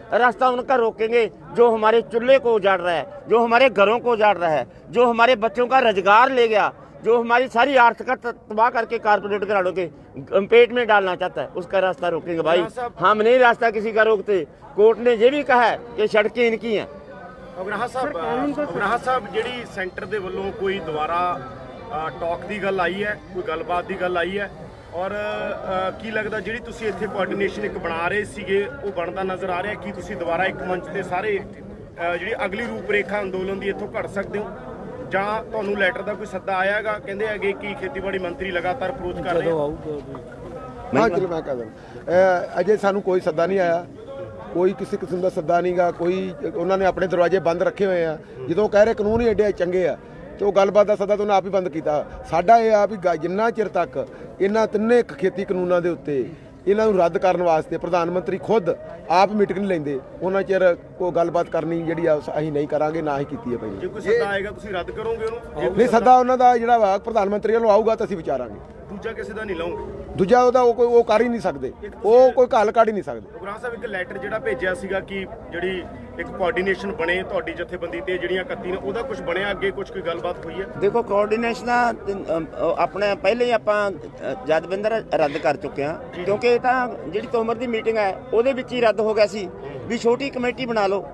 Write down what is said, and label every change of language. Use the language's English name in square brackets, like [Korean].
[Hindi] रास्ता उनका रोकेंगे जो हमारे चूल्हे को उजाड़ रहा है, जो हमारे घरों को उजाड़ रहा है, जो हमारे बच्चों का रोजगार ले गया, जो हमारी सारी आर्थिकता तबाह करके कारपोरेट घरानों के पेट में डालना चाहता है, उसका रास्ता रोकेंगे। भाई हम नहीं रास्ता किसी का रोकते। कोर्ट ने ये भी कहा है कि सड़कें इनकी हैं। [Punjabi] ਅਗਰਾਹਾ ਸਾਹਿਬ ਜਿਹੜੀ ਸੈਂਟਰ ਦੇ ਵੱਲੋਂ ਕੋਈ ਦੁਬਾਰਾ ਟਾਕ ਦੀ ਗੱਲ ਆਈ ਹੈ, ਕੋਈ ਗੱਲਬਾਤ ਦੀ ਗੱਲ ਆਈ ਹੈ, ਔਰ ਕੀ ਲੱਗਦਾ ਜਿਹੜੀ ਤੁਸੀਂ ਇੱਥੇ ਕੋਆਰਡੀਨੇਸ਼ਨ ਇੱਕ ਬਣਾ ਰਹੇ ਸੀਗੇ ਉਹ ਬਣਦਾ ਨਜ਼ਰ ਆ ਰਿਹਾ ਕਿ ਤੁਸੀਂ ਦੁਬਾਰਾ ਇੱਕ ਮੰਚ ਤੇ ਸਾਰੇ ਜਿਹੜੀ ਅਗਲੀ ਰੂਪਰੇਖਾ ਅੰਦੋਲਨ ਦੀ ਇੱਥੋਂ ਘੜ ਸਕਦੇ ਹੋ, ਜਾਂ ਤੁਹਾਨੂੰ ਲੈਟਰ ਦਾ ਕੋਈ ਸੱਦਾ ਆਇਆਗਾ? ਕਹਿੰਦੇ ਹੈਗੇ ਕਿ ਖੇਤੀਬਾੜੀ ਮੰਤਰੀ ਲਗਾਤਾਰ ਅਪਰੋਚ ਕਰ ਰਹੇ हाँ चलो मैं कह दूँ अजय सानू कोई सद्दा नहीं आया, कोई किसी किस्म का सद्दा नहीं गा, कोई उन्होंने अपने दरवाजे बंद रखे हुए हैं। जो कह रहे कानून ही एडे चंगे आ तो गलबात का सद्दा तो उन्हें आप ही बंद किया। साडा ये आ भी जिन्ना चिर तक इन्हां तिन्ने खेती कानूनों के उत्ते इन्हां नूं रद्द करने वास्ते प्रधानमंत्री खुद आप मीटिंग नहीं लेंदे, उन्हां चिर कोई गलबात करनी जिहड़ी असीं नहीं करांगे, ना ही कीती है। ਜੇ ਕੋਈ ਸੱਦਾ ਆਏਗਾ ਤੁਸੀਂ ਰੱਦ ਕਰੋਗੇ ਉਹਨੂੰ? नहीं सद्दा उन्हां दा जिहड़ा वा प्रधानमंत्री ਵੱਲੋਂ ਆਊਗਾ ਤਾਂ ਅਸੀਂ ਵਿਚਾਰਾਂਗੇ। ਦੂਜਾ ਕਿਸੇ ਦਾ ਨਹੀਂ ਲਾਉਂਗੇ? ਦੂਜਾ ਉਹਦਾ ਉਹ ਕਰ ਹੀ ਨਹੀਂ ਸਕਦੇ, ਉਹ ਕੋਈ ਘੱਲ ਕੱਢ ਹੀ ਨਹੀਂ ਸਕਦੇ। ਉਗਰਾਹ ਸਾਹਿਬ ਇੱਕ ਲੈਟਰ ਜਿਹੜਾ ਭੇਜਿਆ ਸੀਗਾ ਕਿ ਜਿਹੜੀ ਇੱਕ ਕੋਆਰਡੀਨੇਸ਼ਨ ਬਣੇ ਤੁਹਾਡੀ ਜਥੇਬੰਦੀ ਤੇ ਜਿਹੜੀਆਂ 31 ਨੇ, ਉਹਦਾ ਕੁਝ ਬਣਿਆ ਅੱਗੇ, ਕੁਝ ਕੋਈ ਗੱਲਬਾਤ ਹੋਈ ਹੈ? ਦੇਖੋ ਕੋਆਰਡੀਨੇਸ਼ਨ ਆਪਣੇ ਪਹਿਲੇ ਹੀ ਆਪਾਂ ਜਥੇਬੰਦਰ ਰੱਦ ਕਰ ਚੁੱਕੇ ਹਾਂ, ਕਿਉਂਕਿ ਇਹ ਤਾਂ ਜਿਹੜੀ ਤੋਮਰ ਦੀ ਮੀਟਿੰਗ ਹੈ ਉਹਦੇ ਵਿੱਚ ਹੀ ਰੱਦ ਹੋ ਗਿਆ ਸੀ ਵੀ ਛੋਟੀ ਕਮੇਟੀ ਬਣਾ ਲਓ।